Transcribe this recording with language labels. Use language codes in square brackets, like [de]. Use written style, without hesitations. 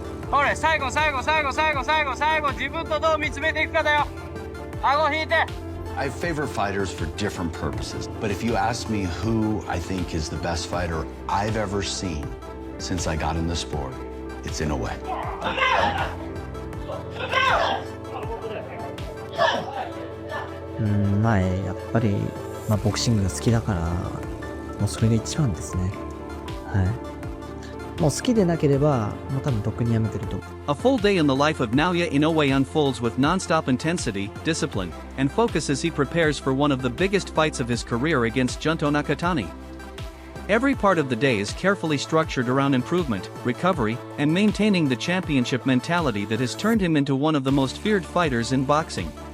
[ja] ほれ、最後、最後、最後、最後、最後、最後、自分とどう見つめていくかだよ。顎引いて。 [en] I favor fighters for different purposes, but if you ask me who I think is the best fighter I've ever seen since I got in the sport, it's Inoue. [ja] まあやっぱり、ボクシングが好きだからもうそれが一番ですね。はい。もう好きでなければもう多分とっくにやめてると。 [en] A full day in the life of Naoya Inoue unfolds with nonstop intensity, discipline, and focus as he prepares for one of the biggest fights of his career against Junto Nakatani. Every part of the day is carefully structured around improvement, recovery, and maintaining the championship mentality that has turned him into one of the most feared fighters in boxing.